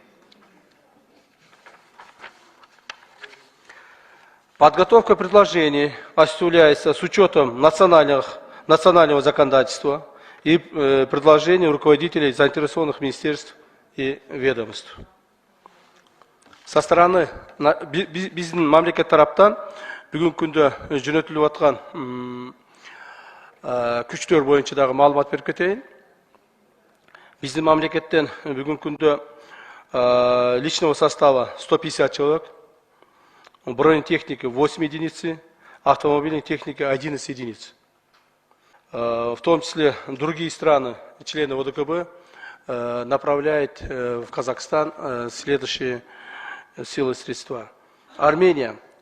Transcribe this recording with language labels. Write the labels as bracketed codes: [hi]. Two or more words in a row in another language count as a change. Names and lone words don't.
[ru] Подготовка предложений осуществляется с учетом национального законодательства и предложений руководителей заинтересованных министерств и ведомств. Со стороны [ky] биздин мамлекет тараптан бүгүнкү күндө жөнөтүлүп аткан күчтөр боюнча дагы маалымат берип кетейин. Биздин мамлекеттен бүгүнкү күндө [ru] личного состава 150 человек, бронетехники 8 единиц, автомобильной техники 11 единиц. В том числе другие страны, члены ОДКБ, направляют в Казахстан следующие силы и средства.